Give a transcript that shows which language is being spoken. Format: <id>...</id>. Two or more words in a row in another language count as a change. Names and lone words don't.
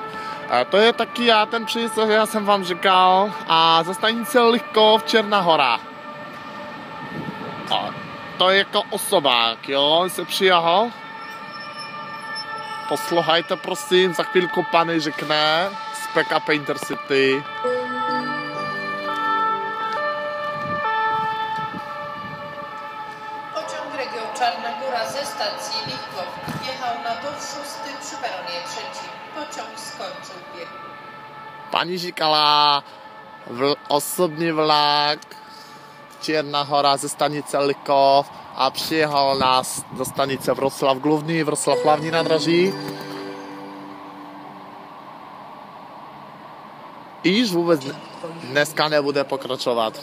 <cs>To je taky ten příjezd, já jsem vám říkal, a ze stanice Lichkov Černá Hora. To je jako osobák, jo, se přijel. Poslouchajte prosím, za chvilku pan řekne z PKP Intercity.</cs> <pl>Pociąg Region Czarna Góra ze stacji Lichkov jechał na tor 6 przy peronie 3. Pociąg skończył bieg.</pl> <cs>Pani říkala osobní vlak Černá Hora ze stanice Lichkov a přijel nás do stanice Wrocław Główny, Wrocław hlavní nádraží. Již vůbec dneska nebude pokračovat.</cs>